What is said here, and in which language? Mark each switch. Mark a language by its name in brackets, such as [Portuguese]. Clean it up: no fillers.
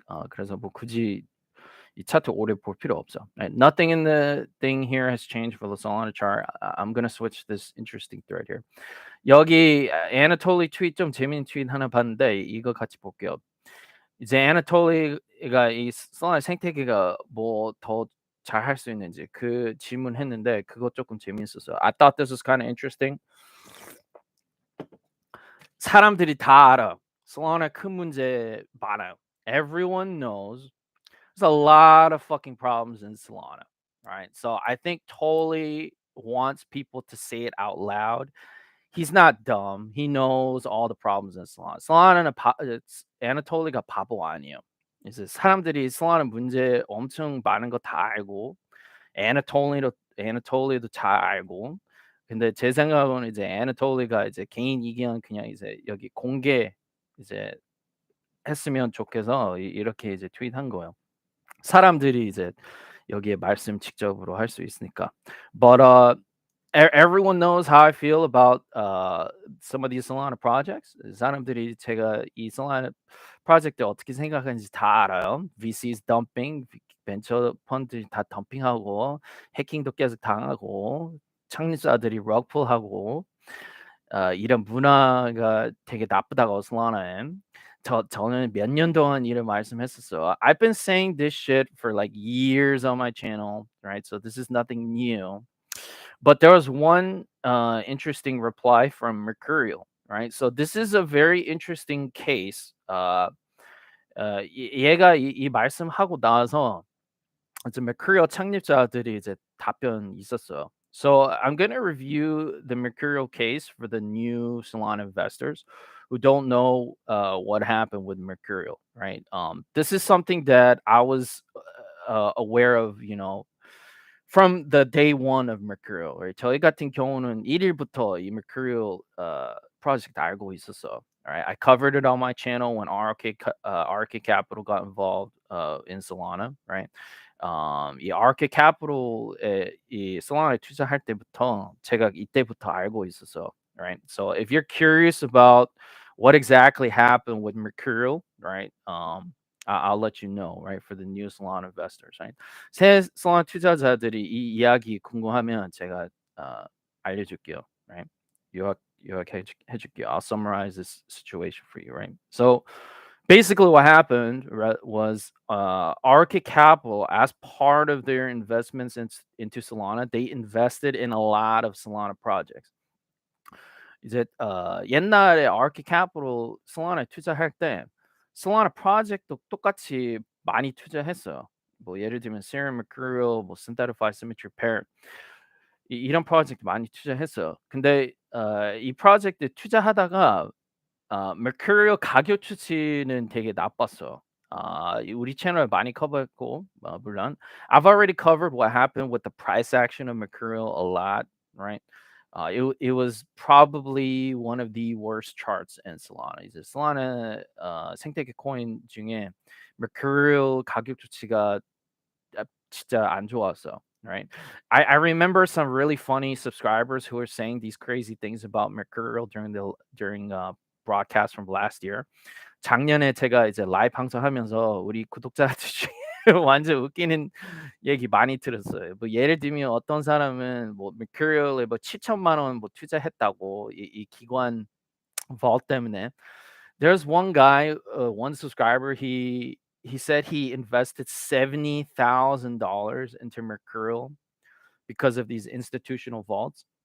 [Korean] 그래서 뭐 굳이 이 차트 오래 볼 필요 없어. [English] Right? Nothing in the thing here has changed for the Solana chart. I'm gonna switch this interesting thread here. [Korean] 여기 애나톨리 트윗 좀 재밌는 트윗 하나 봤는데 이거 같이 볼게요. 이제 애나톨리가 이 솔라나 생태계가 뭐 더 잘할 수 있는지 그 질문했는데 그거 조금 재밌었어요. [English] I thought this was kind of interesting. [Korean] 사람들이 다 알아. 솔라나 큰 문제 많아요. [English] Everyone knows there's a lot of fucking problems in Solana, right? So I think Tolly wants people to say it out loud. He's not dumb. He knows all the problems in Solana. [Korean] Solana는 Anatoly가 바보 아니에요. 이제 사람들이 Solana 문제 엄청 많은 거 다 알고 Anatoly도 잘 알고. 근데 제 생각으로는 이제 Anatoly가 이제 개인 의견 그냥 이제 여기 공개 이제 했으면 좋겠어 이렇게 이제 트윗한 거예요. 사람들이 이제 여기에 말씀 직접으로 할 수 있으니까. [English] But everyone knows how I feel about some of these Solana projects. [Korean] 사람들이 제가 이 Solana 프로젝트 어떻게 생각하는지 다 알아요. VCs dumping, 벤처 펀드 다 덤핑하고 해킹도 계속 당하고 창립자들이 럭풀하고 이런 문화가 되게 나쁘다고 Solana에. 저는 몇 년 동안 이를 말씀했었어요. [English] I've been saying this shit for like years on my channel, right? So this is nothing new. But there was one interesting reply from Mercurial, right? So this is a very interesting case. [Korean] 얘가 이 말씀하고 나서 이제 Mercurial 창립자들이 이제 답변이 있었어요. [English] So I'm gonna review the Mercurial case for the new Solana investors who don't know what happened with Mercurial, right? This is something that I was aware of, from the day one of Mercurial. Right? [Korean] 저희 같은 경우는 1일부터 이 Mercurial project 알고 있었어. [English] Right? I covered it on my channel when RK Capital got involved in Solana, right? [Korean] 이 RK Capital에 이 Solana에 투자할 때부터 제가 이때부터 알고 있었어. [English] Right? So if you're curious about what exactly happened with Mercurial, right? I'll let you know, right? For the new Solana investors, right? [Korean] 새 Solana 투자자들이 이 이야기 궁금하면 제가 알려줄게요, right? 요약해줄게요. [English] I'll summarize this situation for you, right? So basically what happened, right, was Arctic Capital, as part of their investments into Solana, they invested in a lot of Solana projects. [Korean] 이제 옛날에 Arctic Capital Solana에 투자할 때 Solana 프로젝트도 똑같이 많이 투자했어요. 뭐 예를 들면 Serum Mercurial, 뭐 Synthetify Symmetry Pair, 이런 프로젝트 많이 투자했어요. 근데 이 프로젝트 투자하다가 Mercurial 가격 추치는 되게 나빴어. 우리 채널 많이 커버했고, 물론 [English] I've already covered what happened with the price action of Mercurial a lot, right? It was probably one of the worst charts in Solana. [Korean] 이제 Solana 생태계 코인 중에 Mercurial 가격 추치가 진짜 안 좋았어. [English] Right. I remember some really funny subscribers who were saying these crazy things about Mercurial during broadcast from last year. [Korean] 작년에 제가 이제 라이브 방송하면서 우리 구독자들 중에 완전 웃기는 얘기 많이 들었어요. 뭐 예를 들면 어떤 사람은 뭐 Mercurial에 뭐 7천만 원 뭐 투자했다고 이 기관 vault 때문에. [English] There's one guy, one subscriber, he said he invested $70,000 into Mercurial because of these institutional vaults.